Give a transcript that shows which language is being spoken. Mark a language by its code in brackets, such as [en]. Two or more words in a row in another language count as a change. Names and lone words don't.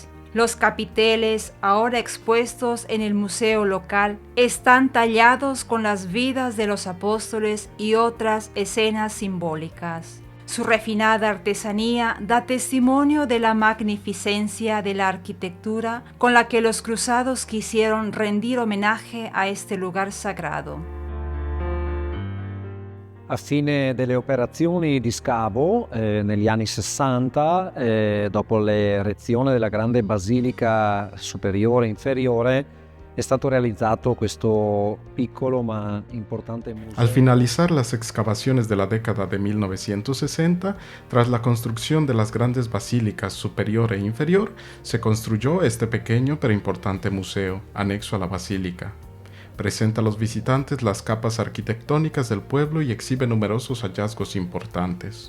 [es] Los capiteles, ahora expuestos en el museo local, están tallados con las vidas de los apóstoles y otras escenas simbólicas. Su refinada artesanía da testimonio de la magnificencia de la arquitectura con la que los cruzados quisieron rendir homenaje a este lugar sagrado. [it] A fine delle operazioni di scavo negli anni 60, dopo l'erezione della grande basilica superiore e inferiore, è stato realizzato questo piccolo ma importante museo. [es] Al finalizar las excavaciones de la década de 1960, tras la construcción de las grandes basílicas superior e inferior, se construyó este pequeño pero importante museo, anexo a la basílica. Presenta a los visitantes las capas arquitectónicas del pueblo y exhibe numerosos hallazgos importantes.